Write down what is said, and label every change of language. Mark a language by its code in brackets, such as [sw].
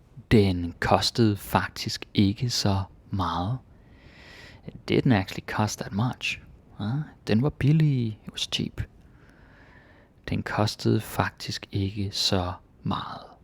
[da] Den kostede faktisk ikke så meget. [en] It didn't actually cost that much. [da] Den var billig. [en] It was cheap. [da] Den kostede faktisk ikke så meget.